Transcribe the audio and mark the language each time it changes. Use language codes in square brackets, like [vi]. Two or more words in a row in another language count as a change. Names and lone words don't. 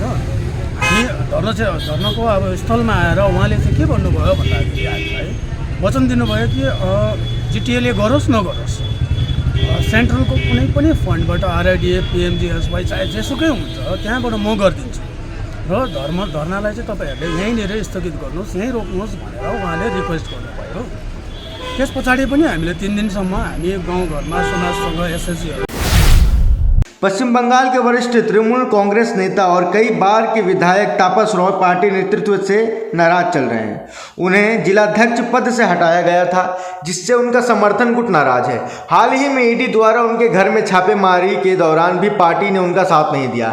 [ne] हामी धर्नाको अब स्थलमा आएर उहाँले चाहिँ के भन्नुभयो भन्दाखेरि हामीलाई वचन दिनुभयो कि जिटिएले गरोस् नगरोस् सेन्ट्रलको कुनै पनि फन्डबाट आरआइडिए पिएमजिएसवाई चाहे जेसुकै हुन्छ त्यहाँबाट म गरिदिन्छु र धर्नालाई चाहिँ तपाईँहरूले यहीँनिर स्थगित गर्नुहोस्, यहीँ रोक्नुहोस् भनेर उहाँले रिक्वेस्ट गर्नुभयो। त्यस पछाडि पनि हामीले 3 दिनसम्म हामी गाउँघरमा समाजसँग एसएसजीहरू। [hi] पश्चिम बंगाल के वरिष्ठ तृणमूल कांग्रेस नेता और कई बार के विधायक तापस रॉय पार्टी नेतृत्व से नाराज चल रहे हैं। उन्हें जिलाध्यक्ष पद से हटाया गया था, जिससे उनका समर्थन गुट नाराज है। हाल ही में ईडी द्वारा उनके घर में छापेमारी के दौरान भी पार्टी ने उनका साथ नहीं दिया।